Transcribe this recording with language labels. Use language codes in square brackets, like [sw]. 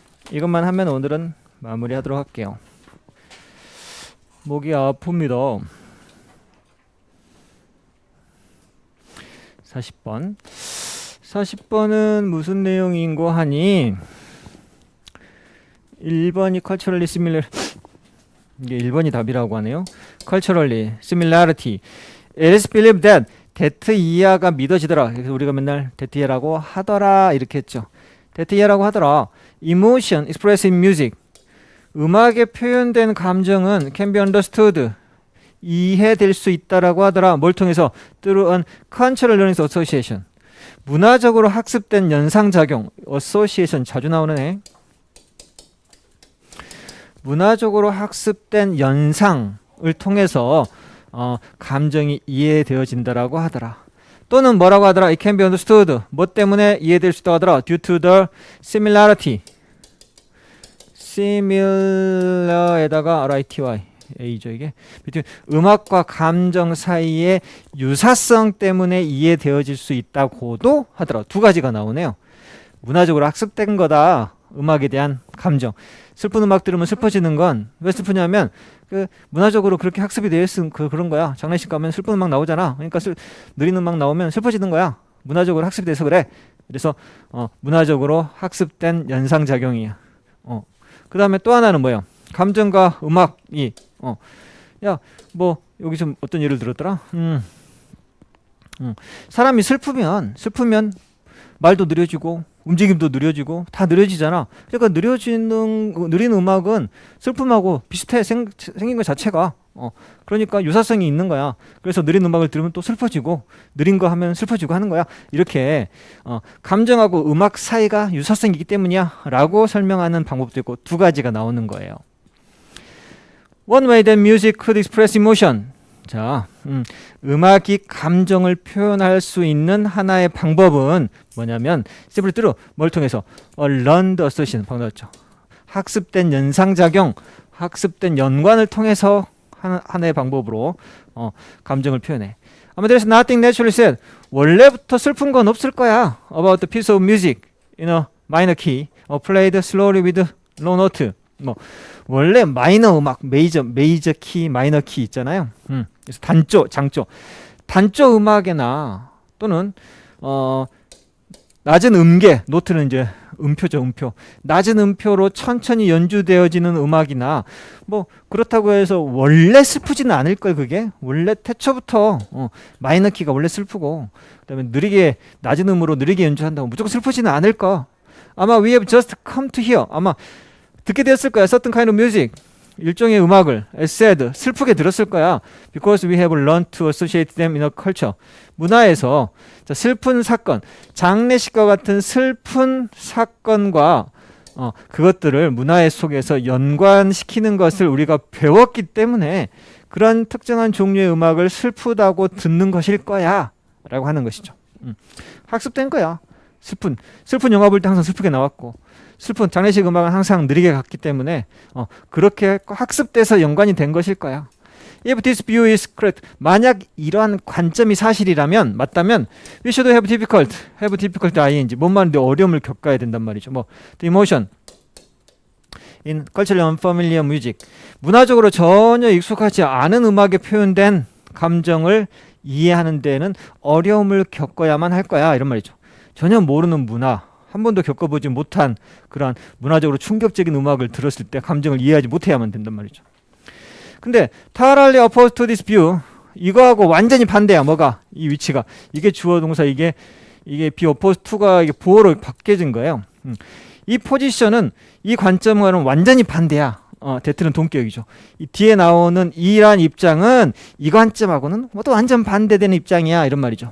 [ko] 이것만 하면 오늘은 마무리하도록 할게요. 목이 아픕니다. 40번. 40번은 무슨 내용인고 하니 1번이 culturally similar, 이게 1번이 답이라고 하네요. [en] culturally similarity. It is believed that that [ko] 이하가 믿어지더라. 그래서 우리가 맨날 that 이하라고 하더라 이렇게 했죠. that 이하라고 하더라. [en] Emotion expressed in music. [ko] 음악에 표현된 감정은 [en] can be understood. [ko] 이해될 수 있다라고 하더라. 뭘 통해서? [en] Through an cultural learning association. [ko] 문화적으로 학습된 연상작용. association 자주 나오는 애. 문화적으로 학습된 연상을 통해서 감정이 이해되어진다라고 하더라. 또는 뭐라고 하더라? [en] It can be understood. [ko] 뭐 때문에 이해될 수 있다고 하더라? [en] Due to the similarity. similar에다가 RITY [ko] A죠 이게. between 음악과 감정 사이의 유사성 때문에 이해되어질 수 있다고도 하더라고. 두 가지가 나오네요. 문화적으로 학습된 거다. 음악에 대한 감정. 슬픈 음악 들으면 슬퍼지는 건 왜 슬프냐면 그 문화적으로 그렇게 학습이 되어 있은 그런 거야. 장례식 가면 슬픈 음악 나오잖아. 그러니까 느린 음악 나오면 슬퍼지는 거야. 문화적으로 학습이 돼서 그래. 그래서 문화적으로 학습된 연상작용이야. 그 다음에 또 하나는 뭐야? 감정과 음악이 야, 뭐 여기서 어떤 예를 들었더라? 사람이 슬프면 말도 느려지고 움직임도 느려지고 다 느려지잖아. 그러니까 느린 음악은 슬픔하고 비슷해. 생긴 것 자체가. 그러니까 유사성이 있는 거야. 그래서 느린 음악을 들으면 또 슬퍼지고 느린 거 하면 슬퍼지고 하는 거야. 이렇게 감정하고 음악 사이가 유사성이 있기 때문이야 라고 설명하는 방법도 있고 두 가지가 나오는 거예요. [en] One way that music could express emotion. [ko] 자, 음악이 감정을 표현할 수 있는 하나의 방법은 뭐냐면 simply 뭘 통해서 [en] learned association [ko] 방금 나왔죠. 학습된 연상작용, 학습된 연관을 통해서 하나의 방법으로 감정을 표현해. 아마 [en] there's nothing naturally said. [ko] 원래부터 슬픈 건 없을 거야. [en] About the piece of music in a minor key, played slowly with low note. [ko] 뭐 원래 마이너 음악, 메이저 키, 마이너 키 있잖아요. 그래서 단조, 장조, 단조 음악이나 또는 낮은 음계, 노트는 이제 음표죠, 음표. 낮은 음표로 천천히 연주되어지는 음악이나 뭐 그렇다고 해서 원래 슬프지는 않을 거예요. 그게 원래 태초부터 마이너 키가 원래 슬프고 그다음에 느리게 낮은 음으로 느리게 연주한다고 무조건 슬프지는 않을 거. [en] 아마 we have just come to hear. [ko] 아마 듣게 되었을 거야. [en] certain kind of music. [ko] 일종의 음악을 sad, 슬프게 들었을 거야. [en] Because we have learned to associate them in a culture. [ko] 문화에서 자, 슬픈 사건, 장례식과 같은 슬픈 사건과 그것들을 문화의 속에서 연관시키는 것을 우리가 배웠기 때문에 그런 특정한 종류의 음악을 슬프다고 듣는 것일 거야 라고 하는 것이죠. 학습된 거야. 슬픈 영화 볼 때 항상 슬프게 나왔고 슬픈 장례식 음악은 항상 느리게 갔기 때문에 그렇게 학습돼서 연관이 된 것일 거야. [en] If this view is correct, [ko] 만약 이러한 관점이 사실이라면 맞다면 [en] we should have difficult ing [ko] 뭔 말인데 어려움을 겪어야 된단 말이죠. 뭐 [en] the emotion in culturally unfamiliar music [ko] 문화적으로 전혀 익숙하지 않은 음악에 표현된 감정을 이해하는 데에는 어려움을 겪어야만 할 거야 이런 말이죠. 전혀 모르는 문화 한 번도 겪어보지 못한 그러한 문화적으로 충격적인 음악을 들었을 때 감정을 이해하지 못해야만 된단 말이죠. 근데 [en] totally opposed to this view [ko] 이거하고 완전히 반대야. 뭐가? 이 위치가 이게 주어 동사 이게 be opposed to가 이게 보어로 바뀌어진 거예요. 이 포지션은 이 관점과는 완전히 반대야. 대트는 동격이죠. 이 뒤에 나오는 이란 입장은 이 관점하고는 뭐 또 완전 반대되는 입장이야 이런 말이죠.